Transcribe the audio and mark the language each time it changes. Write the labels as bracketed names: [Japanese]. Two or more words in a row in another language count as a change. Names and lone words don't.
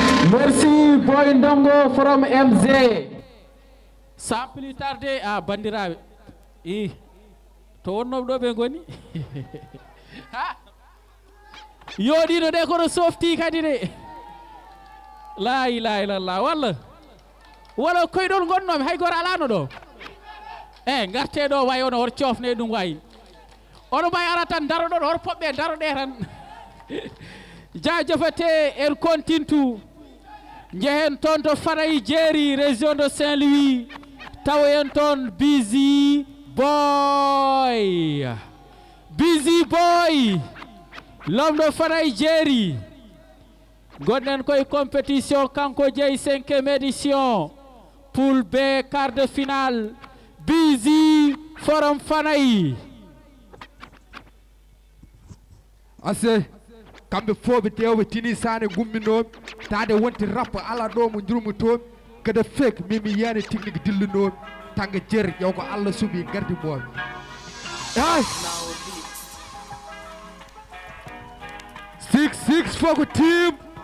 [French] Merci, boy Ndongo from M Z. Sans plus tarder, [Fula] ah, bandiraɓe. I, to wonnoɓe ɗo ɓe goni? Ha? Yoɗino de kono softi kadi de. [Arabic] La ilaha illallah, [Fula] walla? Walla koyɗol gonnomi, hay goto alano ɗo. Eh, garte ɗo way ono, hor cofne ɗum way. Ono may ara tan daro ɗon, hor poɓɓe daro ɗe tan. Jajefate, [French] en continue. [Fula] Njehen toon to Fanayi Jeeri, [French] région de Saint-Louis. [Fula] Tawoyen toon Busy Boy. Busy Boy. [French] L'homme de Fanayi Jeeri. [Fula] Gonɗen koye compétition, kanko jeeyi [French] cinquième édition. Poule B, quart de finale. Busy Forum Fanayi. [Fula] Ase, kamɓe fof ɓe tew ɓe tini sane gumminoɓe. Tade wonti rap ala ɗo mo jurmutoɓe. Kada fake, mimi yani technique dillunoɓe. Tanga jer, yaw ko Allah suɓi gardi moɓe. Ay! [English] Six six for the team.